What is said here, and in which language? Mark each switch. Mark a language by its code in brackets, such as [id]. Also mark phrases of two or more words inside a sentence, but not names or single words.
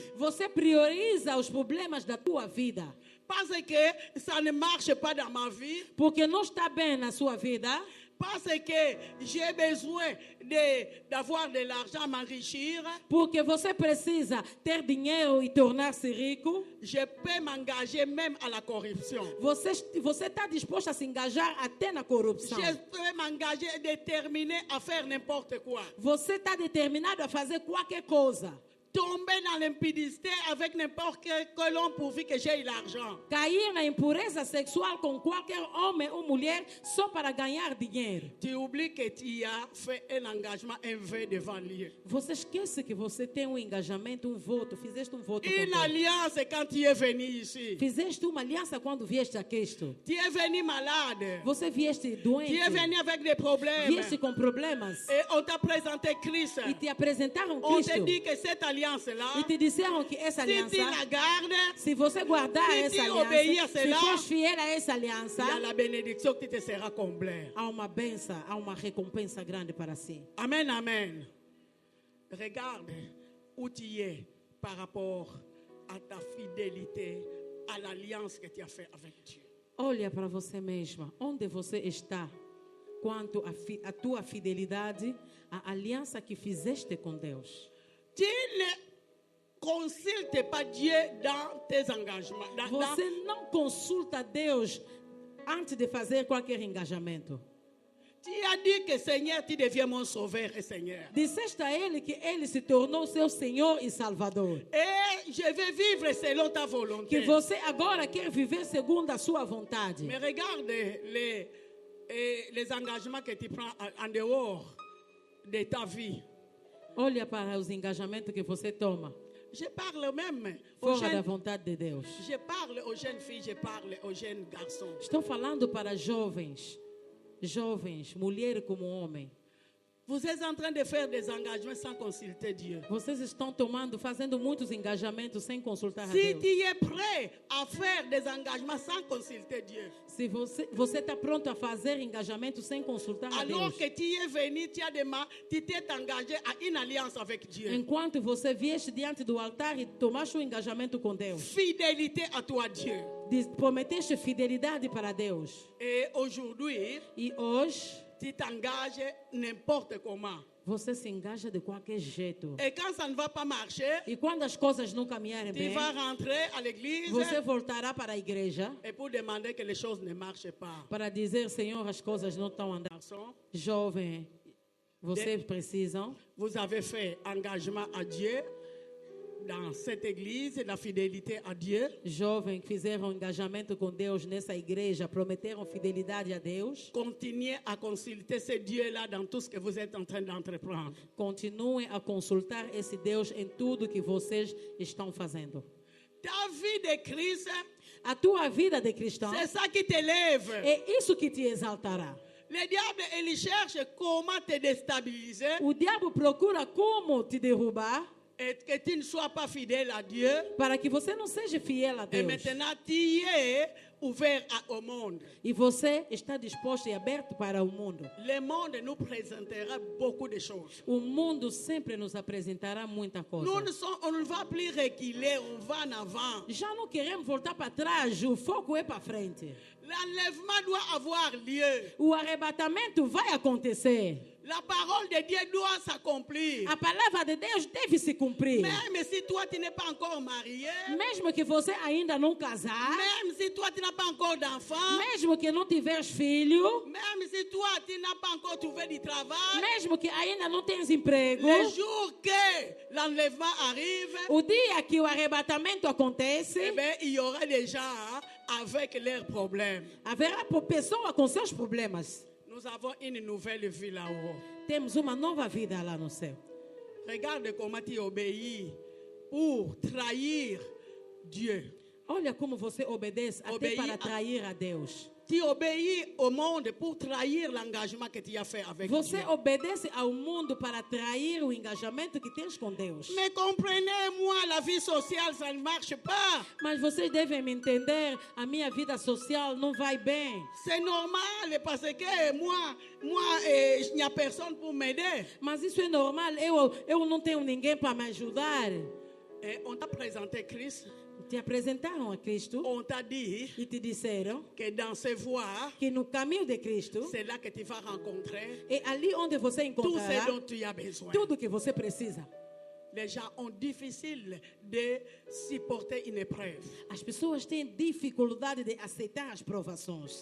[pt] Você prioriza os problemas da tua vida. [fr] Parce que ça ne marche pas dans ma vie. [pt] Porque não está bem na sua vida. [fr] Parce que j'ai besoin d'avoir de l'argent à m'enrichir. [pt] Porque você precisa ter dinheiro e tornar-se rico. [fr] Je peux m'engager même à la corruption. [pt] Você está disposto a se engajar até na corrupção. [fr] Je peux m'engager, déterminé à faire n'importe quoi. [pt] Você está determinado a fazer qualquer coisa. [fr] Tomber dans l'impudicité avec n'importe quel homme pourvu que j'aie l'argent. [pt] Cair na impureza sexual com qualquer homem ou mulher só para ganhar dinheiro. [fr] Tu oublies que tu as fait un engagement, un vœu devant Dieu. [pt] Você esquece que você tem um engajamento, um voto. Fizeste um voto com [fr] Une [pt] Deus. [fr] alliance quand tu es venu ici. [pt] Fizeste uma aliança quando vieste a Cristo. [fr] Tu es venu malade. [pt] Você vieste doente. [fr] Tu es venu avec des problèmes. [pt] Vieste com problemas. [fr] Et on t'a présenté Christ. [pt] E te apresentaram [fr] On [pt] Cristo. [fr] te dit que cette alliance-là, [pt] E te disseram que essa [fr] si tu [pt] aliança, [fr] la gardes, [pt] se você guardar Se essa [fr] tu obéir a [pt] aliança, se [fr] cela, [pt] fores fiel a essa aliança, [fr] il y a la bénédiction qui te sera comblée. [pt] há uma benção, há uma recompensa grande para si. [fr] Amen, amen. Regarde où tu es par rapport à ta fidélité, à l'alliance que tu as faite avec Dieu. [pt] Olha para você mesma, onde você está quanto a tua fidelidade, a aliança que fizeste com Deus. [fr] Tu ne consultes pas Dieu dans tes engagements. [pt] Você não consulta Deus antes de fazer qualquer engajamento. [fr] Tu as dit que Seigneur, tu deviens mon sauveur et Seigneur. [pt] Disseste a Ele que Ele se tornou seu Senhor e Salvador. [fr] Et je vais vivre selon ta volonté. [pt] Que você agora quer viver segundo a sua vontade. [fr] Mais regarde les engagements que tu prends en dehors de ta vie. [pt] Olha para os engajamentos que você toma. [fr] Je parle même aux [pt] fora da [fr] jeunes, [pt] vontade de Deus. [fr] je parle aux jeunes filles, je parle aux jeunes garçons. [pt] Estou falando para jovens, mulher como homem. [fr] Vous êtes en train de faire des engagements sans consulter Dieu. [pt] Vocês estão fazendo muitos engajamentos sem consultar a [fr] Si [pt] Deus. [fr] tu es prêt à faire des engagements sans consulter Dieu, [pt] Se você está pronto a fazer engajamento sem consultar a [fr] alors [pt] Deus, [fr] que tu es venu, tu t'es engagé à une alliance avec Dieu. [pt] enquanto você vieste diante do altar e tomaste um engajamento com Deus, [fr] Fidélité à toi, Dieu. [pt] prometeste fidelidade para Deus, [fr] Et aujourd'hui, [pt] e hoje [fr] tu t'engages n'importe comment. [pt] você se engaja de qualquer jeito. [fr] Et quand ça ne va pas marcher, [pt] E quando as coisas não caminharem [fr] tu [pt] bem, [fr] vas rentrer à l'église [pt] você voltará para a igreja [fr] et pour demander que les choses ne marchent pas. [pt] para dizer, Senhor, as coisas não estão andando. [fr] Garçon, [pt] Jovem, vocês precisam. [fr] vous avez fait engagement à Dieu dans cette église, la fidélité à Dieu. [pt] Jovens que fizeram engajamento com Deus nessa igreja, prometeram fidelidade a Deus. [fr] Continuez à consulter ce Dieu-là dans tout ce que vous êtes en train d'entreprendre. [pt] Continuem a consultar esse Deus em tudo que vocês estão fazendo. [fr] Ta vie de Christ, [pt] A tua vida de cristão [fr] c'est ça qui t'élève. [pt] é isso que te exaltará. [fr] Le diable, il cherche comment te déstabiliser [pt] O diabo procura como te derrubar [fr] et que tu ne sois pas fidèle à Dieu. [pt] para que você não seja fiel a [fr] Et [pt] Deus. [fr] maintenant, tu es ouvert au monde. [pt] E você está disposto e aberto para o mundo. [fr] Le monde nous présentera beaucoup de choses. [pt] O mundo sempre nos apresentará muita coisa. [fr] On ne va plus reculer, on va en avant. [pt] Já não queremos voltar para trás, o foco é para frente. [fr] L'enlèvement doit avoir lieu. [pt] O arrebatamento vai acontecer. [fr] La parole de Dieu doit s'accomplir. [pt] A palavra de Deus deve se cumprir. [fr] Même si toi, tu n'es pas encore marié, [pt] Mesmo que você ainda não casar, [fr] même si toi, tu n'as pas encore d'enfant, [pt] mesmo que não tiveres filho, [fr] même si toi, tu n'as pas encore trouvé du travail, [pt] mesmo que ainda não tens emprego, [fr] le jour que l'enlèvement arrive, [pt] o dia que o arrebatamento acontece, [fr] eh bien, il y aura des gens avec leurs problèmes. [pt] haverá pessoa com seus problemas. [fr] Nous avons une nouvelle vie là-haut. [pt] Temos uma nova vida lá no céu. [fr] Regarde comment tu obéis pour trahir Dieu. [pt] Olha como você obedece até [fr] Obeir [pt] para [fr] a- [pt] trair a Deus. [fr] Tu obéis au monde pour trahir l'engagement que tu as fait avec [pt] Você [fr] Dieu. [pt] obedece ao mundo para trair o engajamento que tens com Deus. [fr] Mais comprenez-moi, la vie sociale, ça ne marche pas. [pt] Mas vocês devem me entender, a minha vida social não vai bem. [fr] C'est normal parce que moi, il n'y a personne pour m'aider. [pt] Mas isso é normal, eu não tenho ninguém para me ajudar. [fr] Et on t'a présenté Christ. [pt] Te apresentaram a Cristo [fr] On t'a dit [pt] e te disseram [fr] que dans ces voies, [pt] que no caminho de Cristo [fr] c'est là que tu vas rencontrer [pt] é ali onde você [fr] tout ce [pt] encontrará [fr] dont tu as besoin. [pt] tudo que você precisa. [fr] Les gens ont difficile de supporter une épreuve. [pt] As pessoas têm dificuldade de aceitar as provações.